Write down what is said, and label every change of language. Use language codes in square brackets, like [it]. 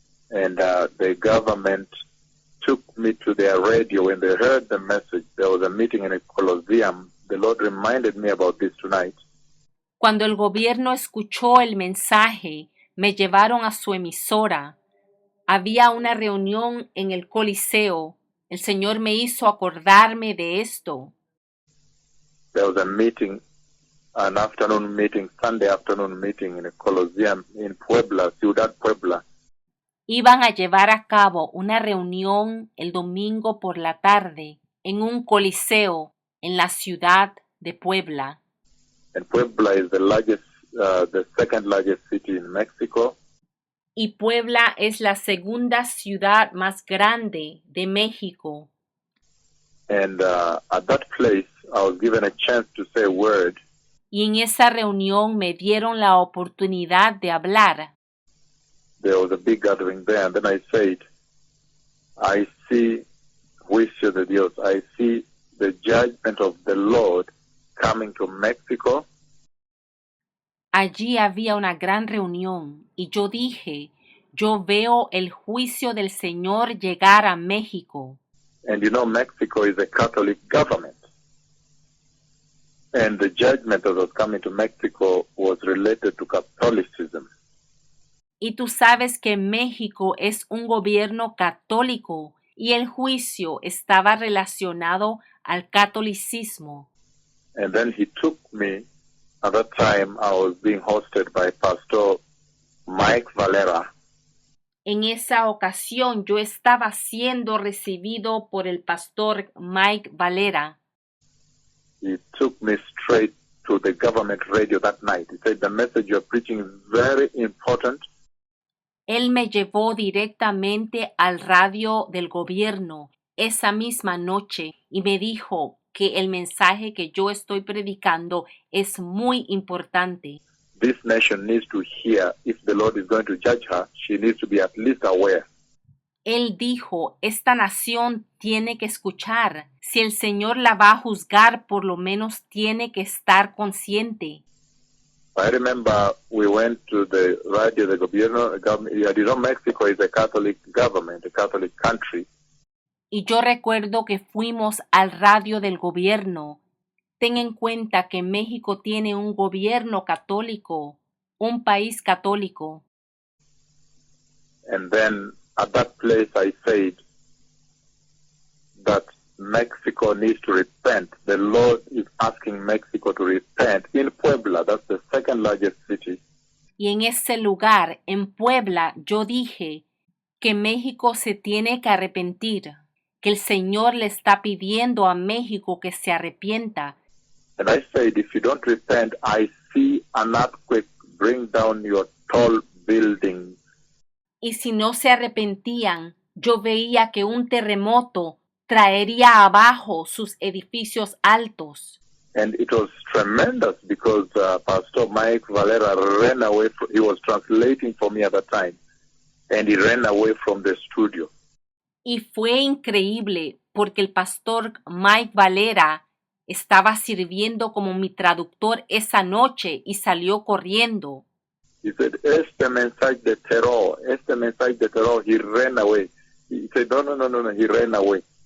[en] and the government took me to their radio. When they heard the message, there was a meeting in a Colosseum. The Lord reminded me about this tonight. [es] cuando el gobierno escuchó el mensaje, me llevaron a su emisora. Había una reunión en el Coliseo. El Señor me hizo acordarme de esto. [en] There was a meeting, an afternoon meeting, Sunday afternoon meeting in a Colosseum in Puebla, Ciudad Puebla. [es] Iban a llevar a cabo una reunión el domingo por la tarde en un coliseo en la ciudad de Puebla. [en] And Puebla is the second largest city in Mexico. [es] Y Puebla es la segunda ciudad más grande de México. [en] And at that place, I was given a chance to say a word. [es] Y en esa reunión me dieron la oportunidad de hablar. [en] There was a big gathering there, and then I said, I see [es] juicio de Dios. [en] I see the judgment of the Lord coming to Mexico. [es] Allí había una gran reunión y yo dije, yo veo el juicio del Señor llegar a México. [en] And you know, Mexico is a Catholic government. And the judgment that was coming to Mexico was related to Catholicism. [es] Y tú sabes que México es un gobierno católico y el juicio estaba relacionado al catolicismo. [en] And then he took me. At that time, I was being hosted by Pastor Mike Valera. [es] En esa ocasión yo estaba siendo recibido por el pastor Mike Valera. [en] He took me straight to the government radio that night. He said, the message you're preaching is very important. [es] Él me llevó directamente al radio del gobierno esa misma noche y me dijo que el mensaje que yo estoy predicando es muy importante. [en] This nation needs to hear if the Lord is going to judge her, she needs to be at least aware. [es] Él dijo, esta nación tiene que escuchar. Si el Señor la va a juzgar, por lo menos tiene que estar consciente. [en] I remember we went to the [es] radio del gobierno. [en] You know, Mexico is a Catholic government, a Catholic country. [es] Y yo recuerdo que fuimos al radio del gobierno. Ten en cuenta que México tiene un gobierno católico, un país católico. [en] And then at that place I said that Mexico needs to repent. The Lord is asking Mexico to repent in Puebla. That's the second largest city. [es] Y en ese lugar, en Puebla, yo dije que México se tiene que arrepentir, que el Señor le está pidiendo a México que se arrepienta. [en] And I said, if you don't repent, I see an earthquake bring down your tall buildings. [es] Y si no se arrepentían, yo veía que un terremoto traería abajo sus edificios altos. [en] And it was tremendous because Pastor Mike Valera ran away. He was translating for me at that time, and he ran away from the studio. [es] Y fue increíble porque el pastor Mike Valera estaba sirviendo como mi traductor esa noche y salió corriendo. [en] He said, [es] este mensaje de terror, este mensaje de terror. [en] He ran away. He said, no, he ran away.